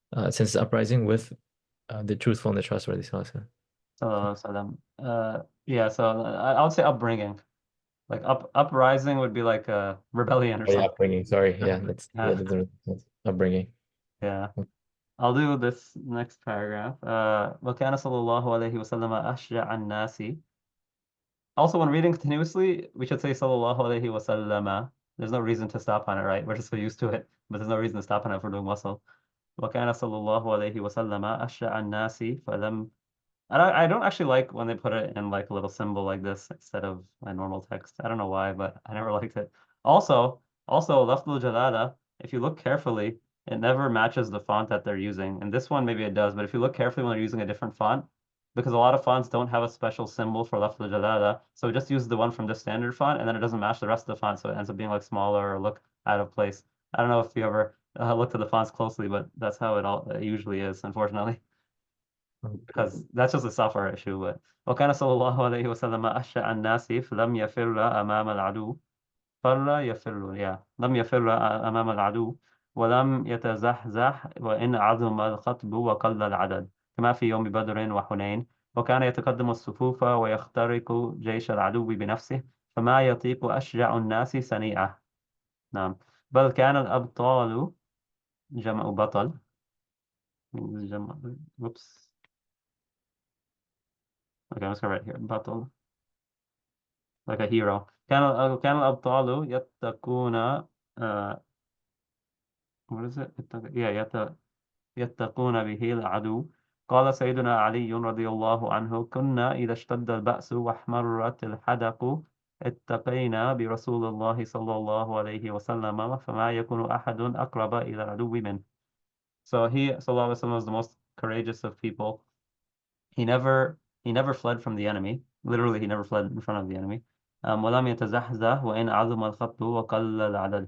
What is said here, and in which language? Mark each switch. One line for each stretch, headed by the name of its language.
English: Since his uprising with the truthful and the trustworthy. Sallallahu So then, yeah. So I would say upbringing, like uprising would be like a rebellion or Oh yeah, something. upbringing. Sorry. Yeah, Yeah, that's upbringing. yeah. I'll do this next paragraph.
Arabic: وكان صلى الله عليه وسلم أشجع الناس.
English: Also, when reading continuously, we should say sallallahu alaihi wasallam. There's no reason to stop on it, right? We're just so used to it, but there's no reason to stop on it if we're doing wasl.
Arabic: وكان صلى الله عليه وسلم أشجع الناس فلم.
English: I don't actually like when they put it in like a little symbol like this instead of my normal text. I don't know why, but I never liked it. Also, lafzul jalala, if you look carefully, it never matches the font that they're using. And this one, maybe it does, but if you look carefully when they're using a different font, because a lot of fonts don't have a special symbol for lafzul jalala, so it just uses the one from the standard font, and then it doesn't match the rest of the font, so it ends up being like smaller or look out of place. I don't know if you ever looked at the fonts closely, but that's how it usually is, unfortunately, Okay. because that's just a software issue. But
Arabic: وكان صلى الله عليه وسلم أشجع الناس فلم يفر أمام العدو. فر يفر، لم يفر أمام العدو ولم يتزحزح وإن عظم الخطب وقل العدد، كما في يوم بدر وحنين. وكان يتقدم الصفوف ويخترق جيش العدو بنفسه، فما يطيق أشجع الناس سنيئة. نعم. بل كان الأبطال، جمع بطل، جمع.
English: Whoops. Okay, I'm just gonna write here. بطل, like a hero.
Arabic: كان الأبطال يتقون
English: what is it?
Arabic: يتقون به العدو. قال سيدنا علي رضي الله عنه: كنا إذا اشتد البأس واحمرت الحدق اتقينا برسول الله صلى الله عليه وسلم فما يكون أحد أقرب إلى العدو منه.
English: So he, sallallahu alaihi wasallam, was the most courageous of people. He never fled from the enemy. Literally, he never fled in front of the enemy.
Arabic: ولم يتزحزح وإن عظم الخط وقل العدد.